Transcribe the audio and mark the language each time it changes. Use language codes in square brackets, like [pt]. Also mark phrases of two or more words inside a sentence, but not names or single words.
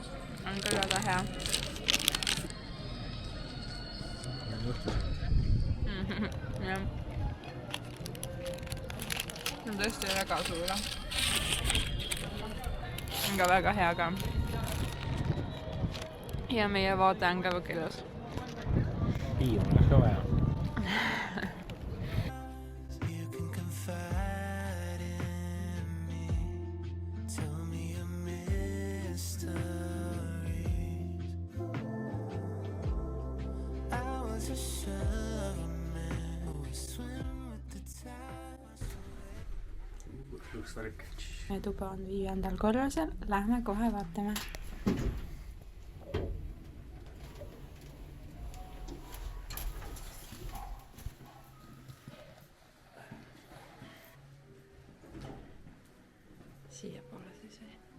[et] on ka väga hea. Jah. On tõesti väga suur. On ka väga hea ka. Ja meie vaade on ka väga ilus. Piima oleks ka vaja. [en] You can confide in me. Tell me your mysteries. I was a man who was swimming with the tide. [et] Üks värk. Meie tuba on 5. korrusel. Lähme kohe vaatame. Siia poole siis või?